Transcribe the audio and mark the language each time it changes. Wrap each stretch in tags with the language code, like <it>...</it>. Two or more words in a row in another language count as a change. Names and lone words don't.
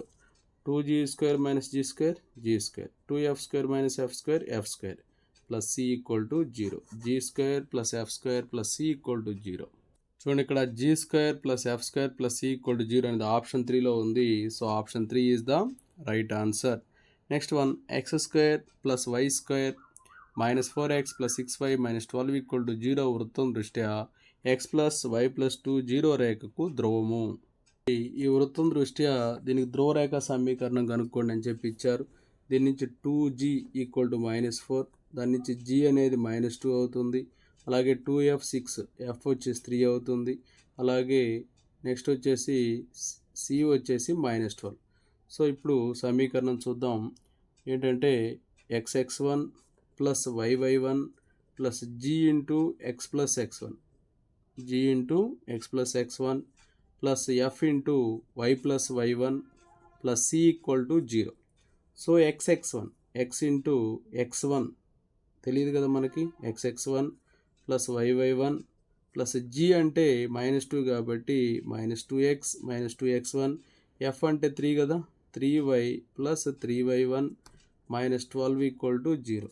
<te>2g² - g², g², 2f² - f² f² + c = 0. g² + f² + c = 0. చూడండి, ఇక్కడ g² + f² + c = 0 అనేది ఆప్షన్ 3లో ఉంది.</te> <en>so option 3 is the right answer. next one,</en> <te>x² + y² - 4x + 6y - 12 = 0 వృత్తం దృష్ట్యా x + y + 2 0 రేఖకు ధ్రువము. ఈ వృత్తం దృష్ట్యా దీనికి ధ్రువరేఖ సమీకరణం కనుక్కోండి అని చెప్పి ఇచ్చారు. దీని నుంచి 2g = -4, దాని నుంచి g అనేది -2 అవుతుంది. అలాగే 2f 6, f వచ్చేసి 3 అవుతుంది. అలాగే నెక్స్ట్ వచ్చేసి c వచ్చేసి -12. సో ఇప్పుడు సమీకరణం చూద్దాం. ఏంటంటే xx1 + yy1 + g × x + x1, g × x + x1 + f × y + y1 + c = 0. సో xx1, x × x1 తెలియదు కదా మనకి, xx1 + yy1 + g అంటే -2 కాబట్టి -2x - 2x1, f అంటే 3 కదా, 3y + 3y1 - 12 = 0.</te>